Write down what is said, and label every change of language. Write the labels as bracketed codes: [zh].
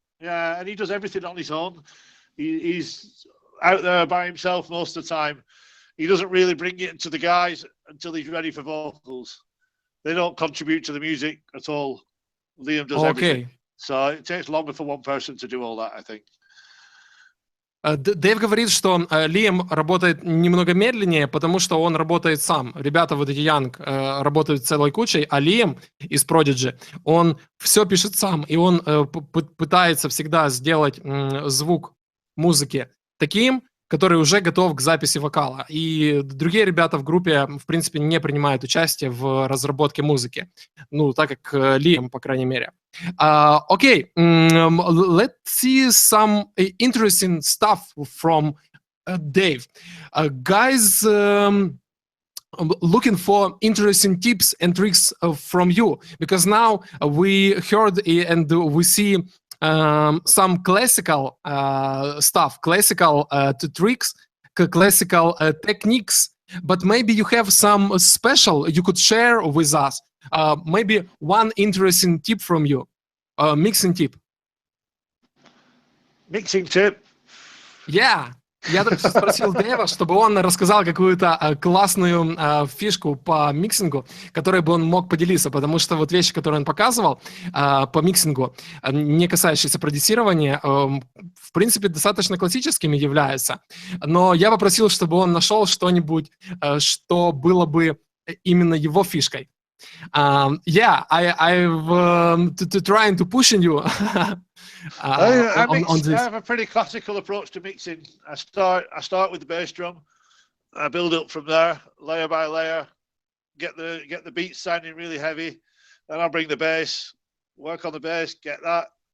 [en] Yeah, and he does everything on his own. He's out there by himself most of the time. He doesn't really bring it to the guys until he's ready for vocals. They don't contribute to the music at all. Liam does everything. So it takes longer for one person to do all that, I think. [ru] Дэйв говорит, что Лиам работает немного медленнее, потому что он работает сам. Ребята вот эти Young работают целой кучей, а Лиам из Prodigy, он все пишет сам, и он пытается всегда сделать звук музыки таким, который уже готов к записи вокала. И другие ребята в группе, в принципе, не принимают участие в разработке музыки. Ну, так как Liam, по крайней мере. [en] Okay, let's see some interesting stuff from Dave. Guys, looking for interesting tips and tricks from you, because now we heard and we see some classical stuff, classical tricks, classical techniques, but maybe you have some special you could share with us. Maybe one interesting tip from you, mixing tip. Mixing tip? Yeah. [ru] Я только что спросил Дэйва, чтобы он рассказал какую-то классную фишку по миксингу, которой бы он мог поделиться, потому что вот вещи, которые он показывал по миксингу, не касающиеся продюсирования, в принципе, достаточно классическими являются. Но я попросил, чтобы он нашел что-нибудь, что было бы именно его фишкой. [en] Yeah, I've trying to pushing you. I have a pretty classical approach to mixing. I start with the bass drum. I build up from there, layer by layer. Get the beats sounding really heavy. Then I'll bring the bass, work on the bass, get that.